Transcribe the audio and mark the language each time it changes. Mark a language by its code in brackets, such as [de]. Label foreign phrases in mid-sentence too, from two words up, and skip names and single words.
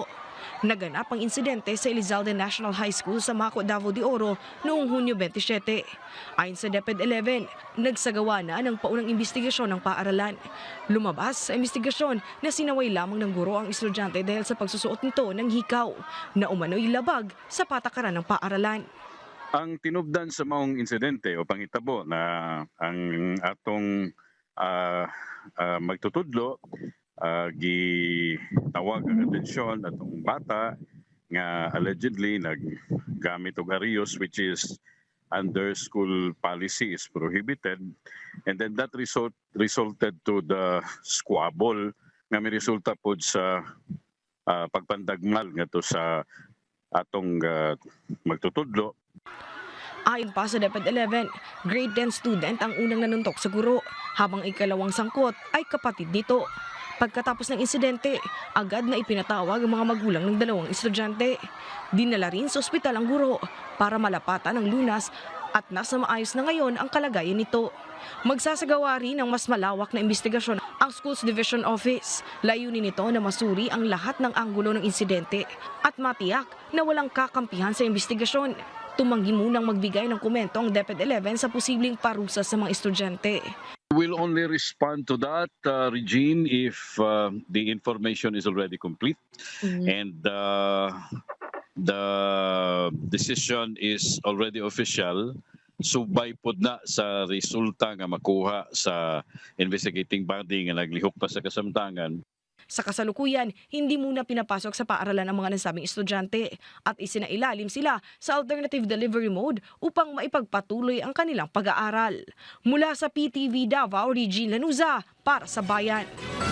[tl] Naganap ang insidente sa Elizalde National High School sa Maco, Davao de Oro noong Hunyo 27. Ayon sa DepEd 11, nagsagawa na ng paunang investigasyon ng paaralan. Lumabas sa investigasyon na sinaway lamang ng guro ang estudyante dahil sa pagsusuot nito ng hikaw na umano'y labag sa patakaran ng paaralan. [ceb] Ang tinubdan sa maong insidente o pangitabo na ang atong magtutudlo gitawag ang atensyon atong bata nga allegedly naggamit og arios [en] which is under school policy is prohibited, and then that resulted to the squabble [ceb] nga may resulta pod sa pagpandagmal ngadto sa atong magtutudlo. [tl] Ayon pa sa DepEd 11, grade 10 student ang unang nanuntok sa guro, habang ikalawang sangkot ay kapatid nito. Pagkatapos ng insidente, agad na ipinatawag ang mga magulang ng dalawang estudyante. Dinala rin sa ospital ang guro para malapatan ang lunas at nasa maayos na ngayon ang kalagayan nito. Magsasagawa rin ng mas malawak na investigasyon ang Schools Division Office. Layunin nito na masuri ang lahat ng anggulo ng insidente at matiyak na walang kakampihan sa investigasyon. Tumanggi munang magbigay ng komento ang DepEd 11 sa posibleng parusa sa mga estudyante. [en] We'll only respond to that, Regine, if the information is already complete and the decision is already official. [ceb] Subay pod na sa resulta nga makuha sa investigating body nga naglihok pa sa kasamtangan. [tl] Sa kasalukuyan, hindi muna pinapasok sa paaralan ang mga nasabing estudyante at isinailalim sila sa [en] alternative delivery mode [tl] upang maipagpatuloy ang kanilang pag-aaral. Mula sa PTV Davao, Regine Lanuza para sa Bayan.